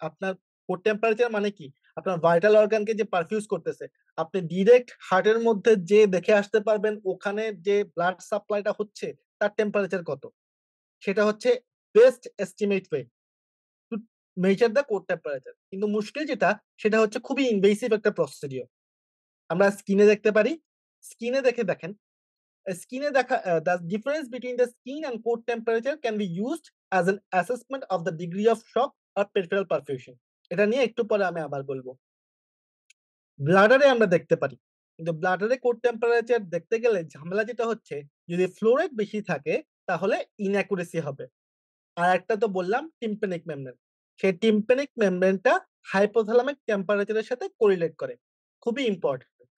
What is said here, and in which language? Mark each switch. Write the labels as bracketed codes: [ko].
[bn] আপনার core temperature মানে কি? আপনার ভাইটাল অর্গানকে যে পারফিউজ করতেছে, আপনি ডিরেক্ট হার্টের মধ্যে যেয়ে দেখে আসতে পারবেন ওখানে যে ব্লাড সাপ্লাইটা হচ্ছে তার টেম্পারেচার কত। সেটা হচ্ছে [en] Best estimate way to measure the core temperature. [bn] কিন্তু মুশকিল যেটা সেটা হচ্ছে খুবই ইনভেসিভ একটা প্রসিডিউর। আমরা স্কিনে দেখতে পারি। স্কিনে দেখে দেখেন স্কিনে দেখা [en] the difference between the skin and core temperature can be used as an assessment of the degree of shock or peripheral perfusion. [bn] এটা নিয়ে একটু পরে আমি আবার বলব। ব্লাডারে আমরা দেখতে পারি। কিন্তু ব্লাডারে কোর টেম্পারেচার দেখতে গেলে ঝামেলা যেটা হচ্ছে, যদি ফ্লো রেট বেশি থাকে তাহলে ইনঅ্যাকুরেসি হবে। আরেকটা তো বললাম টিম্প্যানিক মেমব্রেন। সেই টিম্প্যানিক মেমব্রেনটা হাইপোথ্যালামিক টেম্পারেচারের সাথে কোরিলেট করে। খুবই ইম্পোর্টেন্ট।